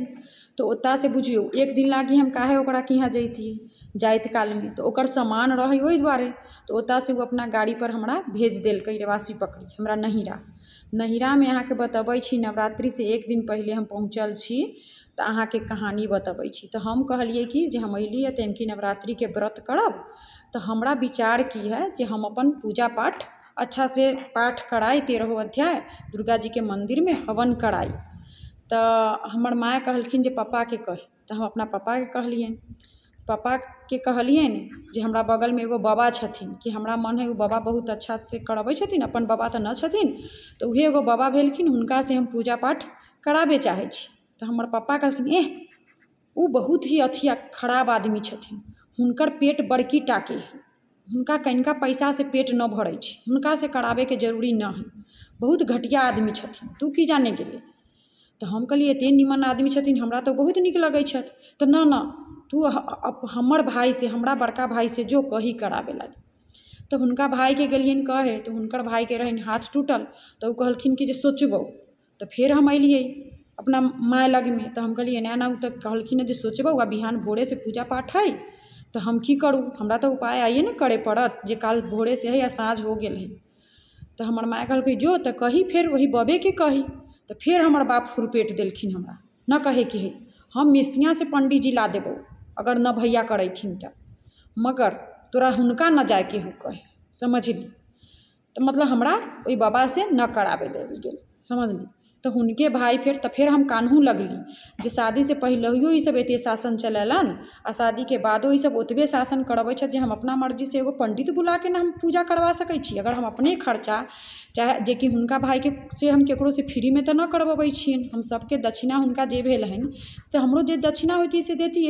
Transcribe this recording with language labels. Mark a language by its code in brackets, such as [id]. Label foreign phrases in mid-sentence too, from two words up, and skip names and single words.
[mai] तो ओता से बुझियो एक दिन लागी हम काहे ओकरा के यहाँ जैतिए जाइत काल में, तो ओकर सामान रहे ओहि दुआरे। तो ओता से वो अपना गाड़ी पर हमरा भेज देलकै रेवासी पकड़ी हमरा नहिरा में। अहाँ के बतबै छी नवरात्रि से एक दिन पहले हम पहुँचल छी, तो अहाँ के कहानी बतबै छी। तो हम कहलिए कि जे हम अइली है तो नवरात्रि के व्रत करब। तो हमरा विचार की है जे हम अपन पूजा पाठ अच्छा से पाठ कराई, 13 अध्याय दुर्गा जी के मंदिर में हवन कराई। तो हमर माँ कहलखिन जे पापा के कही। तो हम अपना पापा के कहलियन। पापा के कहलियन जे हमरा बगल में एगो बाबा छथिन कि हमरा मन है वो बाबा बहुत अच्छा से करबै छथिन, अपन बाबा तो न छथिन, तो उहे एगो बाबा भेलखिन, हुनका से हम पूजा पाठ कराबे चाहे छी। तो हमर पापा कहलखिन एह वो बहुत ही अथी खराब आदमी छथिन, हुनकर पेट बड़की टाके है, हुनका कनिका पैसा से पेट न भरै छै, हुनका से कराबे के जरूरी न है, बहुत घटिया आदमी छथिन, तू की जाने गेले। तो हम कहलिए एते निमन आदमी छथिन, हमरा तो बहुत नीक लगै छथि। तो न तू हमर भाई से, हमरा बड़का भाई से जो कही कराबे लागी। तो हुनका भाई के गेलियन कहे, तो हुनकर भाई के रहन हाथ टूटल। तो कहलखिन कि जे सोचबो। तो फिर हम अलिए अपना माय लग में। तो हम कहलिए ना उ तो कहलखिन जे सोचबो, आ बिहान भोरे से पूजा पाठ है, तो हम की करूँ, हमरा तो उपाय आइए न करे पड़त, जे काल भोरे से है या साँझ हो गेल है। तो हमर माय कहलकै जो तो कही, फिर वही बबे के कही। तो फिर हमर बाप फुरपेट देलखिन हमरा, न कहे के है, हम मेसिया से पंडित जी ला देबो अगर न भैया करैथिन तो, मगर तोरा हुनका न जाए के हो कहे, समझली। तो मतलब हमरा ओइ बाबा से न कराबे देल गेल, समझली। तो हुनके भाई फिर हम कानहू लगली जे शादी से पहिलहियो ई सब एते शासन चलेलन, आ शादी के बादो ई सब ओतबे शासन करबै छथि जे हम अपना मर्जी से एगो पंडित बुला के ना हम पूजा करवा सकै छी। अगर हम अपने खर्चा चाहे जे कि हुनका भाई के से हम केकरो से फ्री में तो न करबै छियन, हम सबके दक्षिणा हुनका जे भेल हन तो हमरो जे दक्षिणा होती से देतियै।